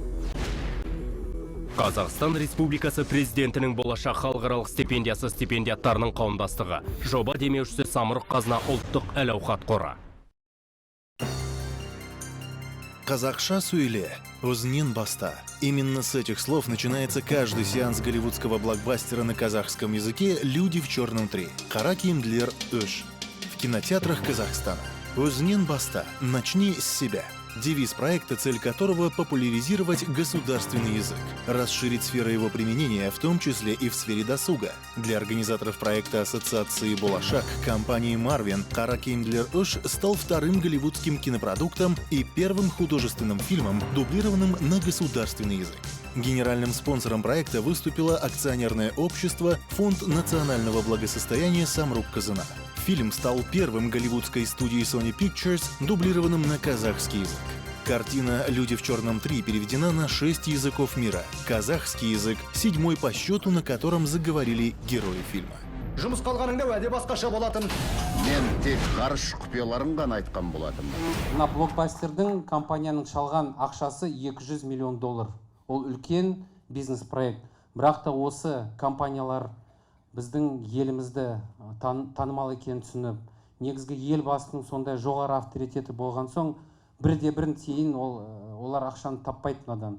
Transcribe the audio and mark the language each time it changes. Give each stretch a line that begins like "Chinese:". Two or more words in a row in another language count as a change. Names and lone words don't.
Kazakh: Қазақстан Республикасы президентінің болашақ халықаралық стипендиясы стипендиаттарының қауымдастығы. Жоба демеушісі Самұрық Қазына ұлттық әл-ауқат қоры. Казахша сөйле, өзіңнен баста.
Russian: Именно с этих слов начинается каждый сеанс голливудского блокбастера на казахском языке «Люди в черном 3».
Kazakh: Қара киімділер үш.
Russian: В кинотеатрах Казахстана.
Kazakh: Өзіңнен баста.
Russian: Начни с себя. Девиз проекта, цель которого — популяризировать государственный язык, расширить сферы его применения, в том числе и в сфере досуга. Для организаторов проекта Ассоциации «Болашак» компании Marvin «Қара киімділер үш» стал вторым голливудским кинопродуктом и первым художественным фильмом, дублированным на государственный язык. Генеральным спонсором проекта выступило акционерное общество «Фонд национального благосостояния Самрук Казына». Фильм стал первым голливудской студией Sony Pictures, дублированным на казахский язык. Картина «Люди в черном 3» переведена на 6 языков мира. Казахский язык — 7-й по счету, на котором заговорили герои фильма.
Kazakh: Жұмыс қалғаныңда уәде басқаша болатын. Мен тек ғарыш құпияларын ғана айтқан болатым. Мына блокбастердің компанияның шалған ақшасы $200 миллион. Ол үлкен бизнес проект. Бірақ та осы компаниялар біздің елімізді танымал екенін түсініп, негізгі елбасының сондай жоғары авторитеті болған соң, бірде-бірін тиын олар ақшаны таппайды мынадан.